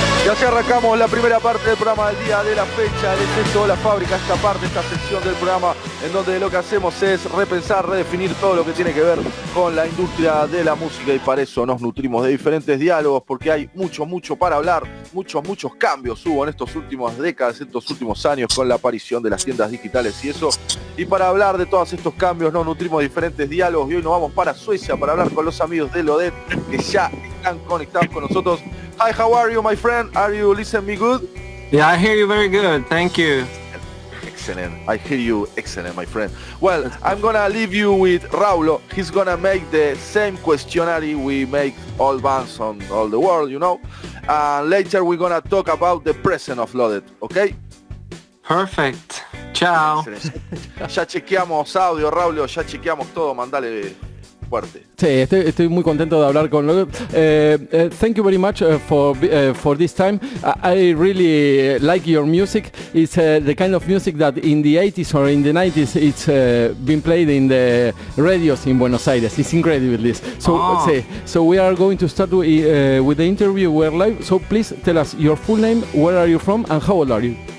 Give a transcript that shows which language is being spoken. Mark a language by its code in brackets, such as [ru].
[es] Y así arrancamos la primera parte del programa del día de la fecha. Es esto, la fábrica, esta parte, esta sección del programa en donde lo que hacemos es repensar, redefinir todo lo que tiene que ver con la industria de la música, y para eso nos nutrimos de diferentes diálogos, porque hay mucho para hablar, muchos cambios hubo en estos últimos décadas, estos últimos años, con la aparición de las tiendas digitales y eso. Y para hablar de todos estos cambios nos nutrimos de diferentes diálogos, y hoy nos vamos para Suecia para hablar con los amigos de LODET que ya están conectados con nosotros. [en] Hi, how are you, my friend? Are you listening me good? Yeah, I hear you very good. Thank you. Excellent. I hear you excellent, my friend. Well, I'm gonna leave you with Raulo. He's gonna make the same questionnaire we make all bands on all the world, you know. Later we're gonna talk about the present of LODET, okay? Perfect. Ciao. [es] Ya chequeamos audio, Raulo, ya chequeamos todo, mandale fuerte. Sí, estoy muy contento de hablar con LODET. [en] Thank you very much for this time. I really like your music. It's the kind of music that in the 80s or in the 90s it's been played in the radios in Buenos Aires. It's incredible this. So we are going to start with the interview. We're live. So please tell us your full name, where are you from, and how old are you?